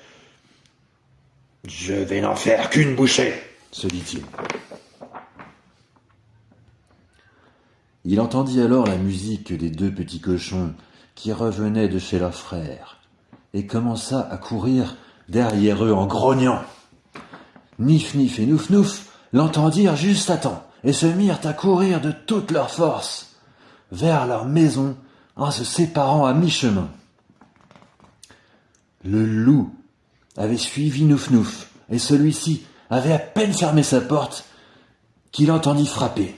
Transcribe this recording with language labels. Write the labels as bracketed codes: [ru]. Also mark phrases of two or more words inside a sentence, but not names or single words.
[fr] Je vais n'en faire qu'une bouchée, » se dit-il. Il entendit alors la musique des 2 petits cochons qui revenaient de chez leur frère et commença à courir derrière eux en grognant. Nif-Nif et Nouf-Nouf l'entendirent juste à temps et se mirent à courir de toute leur force vers leur maison en se séparant à mi-chemin. Le loup avait suivi Nouf-Nouf et celui-ci avait à peine fermé sa porte qu'il entendit frapper.